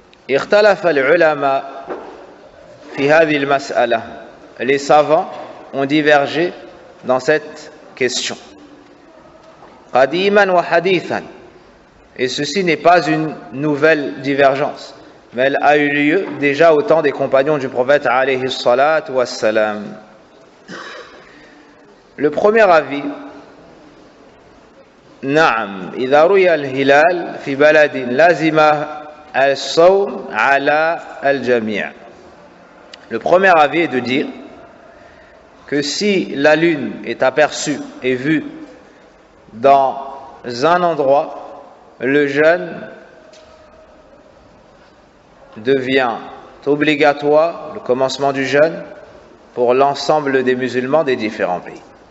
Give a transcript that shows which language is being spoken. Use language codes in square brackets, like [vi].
[ar] اختلف العلماء في هذه المسألة. [fr] Les savants ont divergé dans cette question. [ar] قديما وحديثا. [fr] Et ceci n'est pas une nouvelle divergence, mais elle a eu lieu déjà au temps des compagnons du prophète alayhi salatu wassalam. [ar] Le premier avis, نعم إذا رؤي الهلال في بلد لازم الصوم على الجميع. [fr] Le premier avis est de dire que si la lune est aperçue et vue dans un endroit, le jeûne devient obligatoire, le commencement du jeûne, pour l'ensemble des musulmans des différents pays.